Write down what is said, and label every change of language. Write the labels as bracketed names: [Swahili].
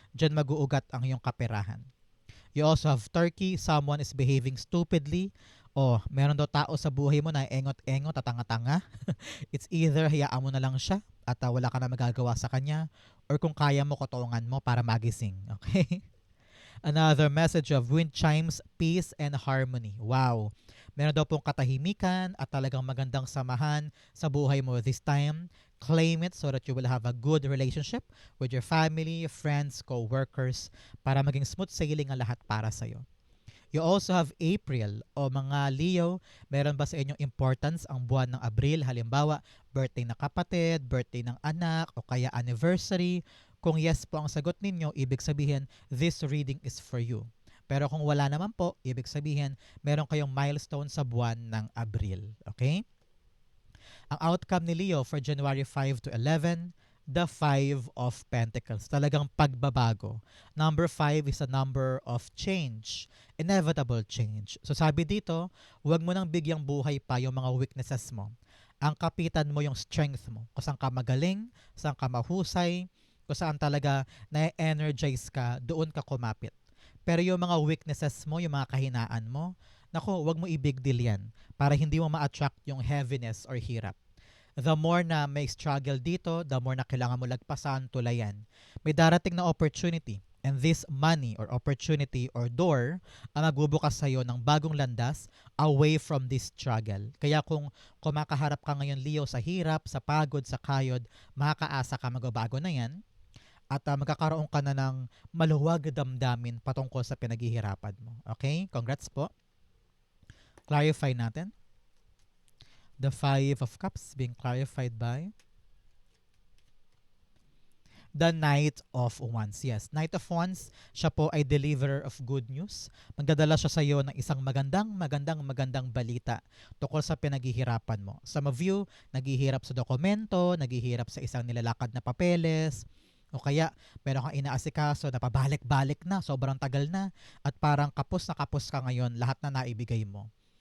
[Filipino] Diyan mag-uugat ang iyong kaperahan. [English] You also have turkey. Someone is behaving stupidly. [Filipino] O, meron daw tao sa buhay mo na engot-engot at tanga-tanga. It's either hayaan mo na lang siya at wala ka na magagawa sa kanya, or kung kaya mo, kotongan mo para magising. Okay? [English] Another message of wind chimes, peace and harmony. Wow. [Filipino] Meron daw pong katahimikan at talagang magandang samahan sa buhay mo this time. [English] Claim it so that you will have a good relationship with your family, friends, co-workers [Filipino] para maging smooth sailing ang lahat para sa'yo. [English] You also have April [Filipino] o mga Leo. Meron ba sa inyong importance ang buwan ng Abril? Halimbawa, birthday na kapatid, birthday ng anak, o kaya anniversary. Kung yes po ang sagot ninyo, ibig sabihin, [English] this reading is for you. [Filipino] Pero kung wala naman po, ibig sabihin, meron kayong milestone sa buwan ng Abril. [English] Okay? Ang outcome ni Leo for January 5 to 11, the 5 of Pentacles. [Filipino] Talagang pagbabago. [English] Number 5 is a number of change. Inevitable change. [Filipino] So sabi dito, huwag mo nang bigyang buhay pa yung mga weaknesses mo. Ang kapitan mo yung strength mo. Kung saan ka magaling, saan ka mahusay, kung saan talaga na-energize ka, doon ka kumapit. Pero yung mga weaknesses mo, yung mga kahinaan mo, nako, wag mo i-big deal yan para hindi mo ma-attract yung heaviness or hirap. The more na may struggle dito, the more na kailangan mo lagpasan, tulayan. May darating na opportunity. [English] And this money or opportunity or door [Filipino] ang magbubukas sa'yo ng bagong landas [English] away from this struggle. [Filipino] Kaya kung kumakaharap ka ngayon, Leo, sa hirap, sa pagod, sa kayod, makakaasa ka magbabago na yan at magkakaroon ka na ng maluwag damdamin patungkol sa pinaghihirapan mo. Okay? Congrats po. Clarify natin. [English] The Five of Cups being clarified by the Knight of Wands. Yes, Knight of Wands, [Filipino] siya po ay [English] deliverer of good news. [Filipino] Magdadala siya sa iyo ng isang magandang balita tungkol sa pinaghihirapan mo. [English] Some of you, [Filipino] naghihirap sa dokumento, naghihirap sa isang nilalakad na papeles, o kaya meron kang inaasikaso na pabalik-balik na, sobrang tagal na, at parang kapos na kapos ka ngayon lahat na naibigay mo.